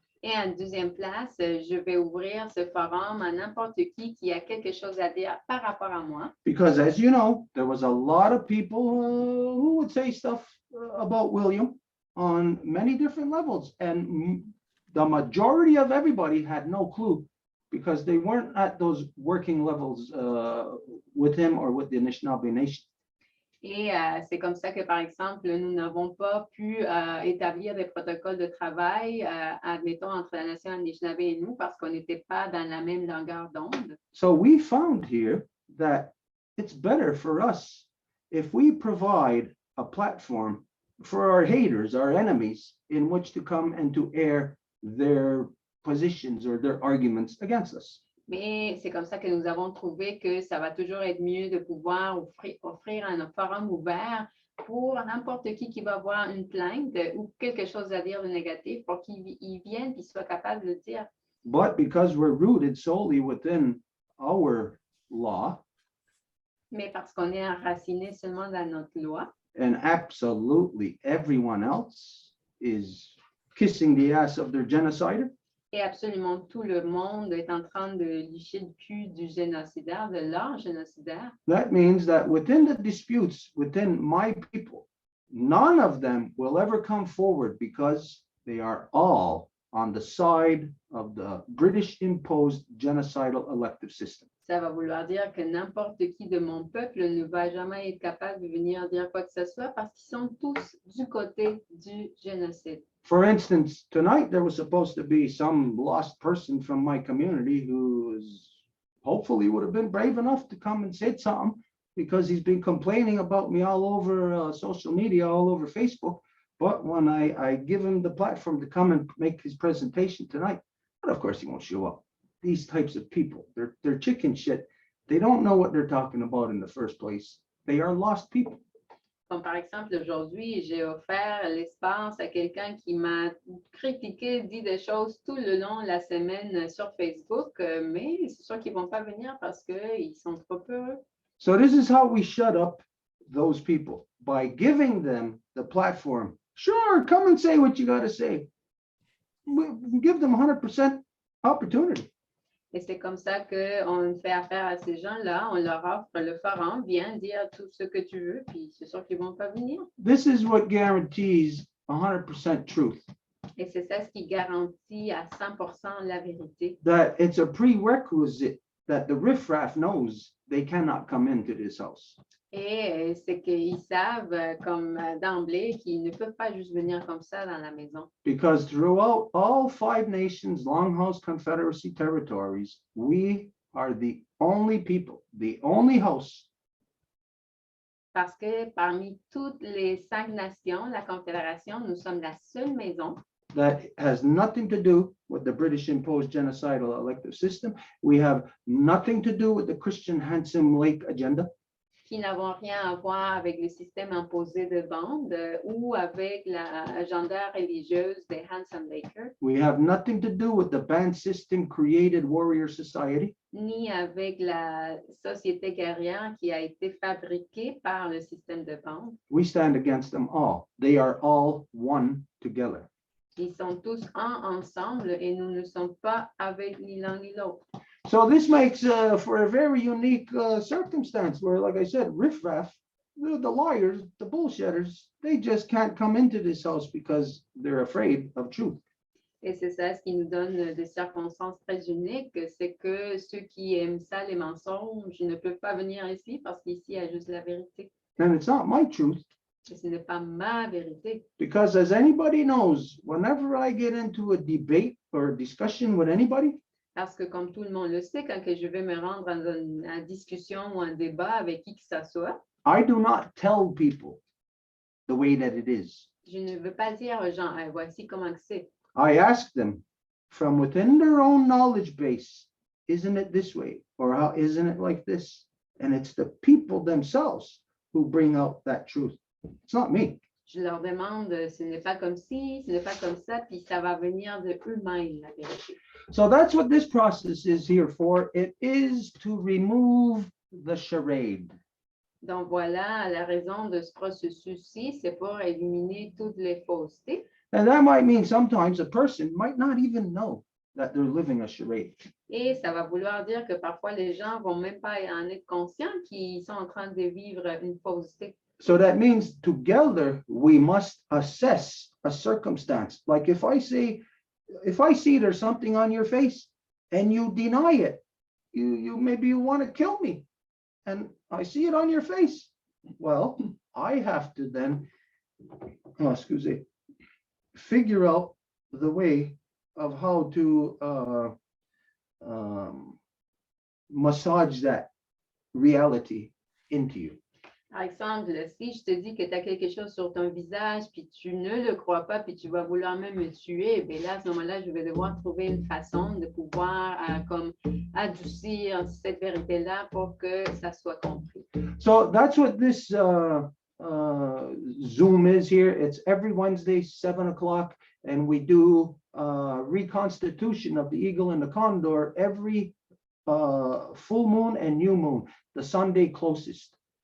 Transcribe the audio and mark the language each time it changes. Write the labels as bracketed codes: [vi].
[fr] Et en deuxième place, je vais ouvrir ce forum à n'importe qui a quelque chose à dire par rapport à moi. [en] Because as you know, there was a lot of people who would say stuff about William on many different levels. And the majority of everybody had no clue because they weren't at those working levels with him or with the Anishinaabe Nation. [fr] Et c'est comme ça que, par exemple, nous n'avons pas pu établir des protocoles de travail, admettons, entre la nation Anishinaabe et nous, parce qu'on n'était pas dans la même longueur d'onde. [en] So we found here that it's better for us if we provide a platform for our haters, our enemies, in which to come and to air their positions or their arguments against us. [fr] Mais c'est comme ça que nous avons trouvé que ça va toujours être mieux de pouvoir offrir un forum ouvert pour n'importe qui va avoir une plainte ou quelque chose à dire de négatif pour qu'ils viennent et soient capables de le dire. [en] But because we're rooted solely within our law [fr] Mais parce qu'on est enraciné seulement dans notre loi [en] and absolutely everyone else is kissing the ass of their genocider, [fr] et absolument tout le monde est en train de licher le cul du génocidaire, de leur génocidaire, [en] that means that within the disputes within my people, none of them will ever come forward because they are all on the side of the British imposed genocidal elective system. [fr] ça va vouloir dire que n'importe qui de mon peuple ne va jamais être capable de venir dire quoi que ce soit parce qu'ils sont tous du côté du génocide. [en] For instance, tonight there was supposed to be some lost person from my community who hopefully would have been brave enough to come and say something because he's been complaining about me all over social media, all over Facebook. But when I give him the platform to come and make his presentation tonight, but of course he won't show up. These types of people, they're chicken shit. They don't know what they're talking about in the first place. They are lost people. [fr] Comme par exemple, aujourd'hui, j'ai offert l'espace à quelqu'un qui m'a critiqué, dit des choses tout le long de la semaine sur Facebook, mais c'est sûr qu'ils ne vont pas venir parce qu'ils sont trop heureux. [en] So this is how we shut up those people, by giving them the platform. Sure, come and say what you got to say. We give them 100% opportunity. [fr] Et c'est comme ça qu'on fait affaire à ces gens-là, on leur offre le forum, viens dire tout ce que tu veux, puis c'est sûr qu'ils ne vont pas venir. [en] This is what guarantees 100% truth, [fr] Et c'est ça ce qui garantit à 100% la vérité. [en] that it's a prerequisite that the riffraff knows they cannot come into this house. [fr] Et c'est qu'ils savent, comme d'emblée, qu'ils ne peuvent pas juste venir comme ça dans la maison. [en] Because throughout all 5 nations, Longhouse Confederacy territories, we are the only people, the only house [fr] Parce que parmi toutes les 5 nations, la Confédération, nous sommes la seule maison [en] that has nothing to do with the British imposed genocidal elective system. We have nothing to do with the Christian Handsome Lake agenda. [fr] qui n'avons rien à voir avec le système imposé de bande ou avec l'agenda religieuse des Handsome Lakers, [en] We have nothing to do with the band system created warrior society. [fr] ni avec la société guerrière qui a été fabriquée par le système de bande. [en] We stand against them all. They are all one together. [fr] Ils sont tous ensemble et nous ne sommes pas avec ni l'un ni l'autre. [en] So this makes for a very unique circumstance where, like I said, riffraff the liars, the bullshitters, they just can't come into this house because they're afraid of truth. [fr] Et c'est ça ce qui nous donne des circonstances très uniques, c'est que ceux qui aiment ça, les mensonges, ne peuvent pas venir ici parce qu'ici, il y a juste la vérité. [en] And it's not my truth, [fr] Et ce n'est pas ma vérité. [en] because as anybody knows, whenever I get into a debate or a discussion with anybody, [fr] Parce que comme tout le monde le sait, quand que je vais me rendre dans une discussion ou un débat avec qui que ce soit, [en] I do not tell people the way that it is. [fr] je ne veux pas dire aux gens, ah, voici comment que c'est. [en] I ask them from within their own knowledge base, isn't it this way? Or how isn't it like this? And it's the people themselves who bring out that truth. It's not me. [fr] Je leur demande, ce n'est pas comme ci, ce n'est pas comme ça, puis ça va venir de eux-mêmes, la vérité. [en] So that's what this process is here for. It is to remove the charade. [fr] Donc voilà la raison de ce processus-ci, c'est pour éliminer toutes les faussetés. [en] And that might mean sometimes a person might not even know that they're living a charade. [fr] Et ça va vouloir dire que parfois les gens vont même pas en être conscients qu'ils sont en train de vivre une fausseté. [en] So that means together we must assess a circumstance. Like if I see there's something on your face and you deny it, you maybe you want to kill me, and I see it on your face. Well, I have to then, figure out the way of how to massage that reality into you. [fr] Par exemple, si je te dis que tu as quelque chose sur ton visage, puis tu ne le crois pas, puis tu vas vouloir même me tuer, bien là, à ce moment-là, je vais devoir trouver une façon de pouvoir comme adoucir cette vérité-là pour que ça soit compris. [en] So that's what this Zoom is here. It's every Wednesday, 7 o'clock, and we do reconstitution of the eagle and the condor every full moon and new moon, the Sunday closest.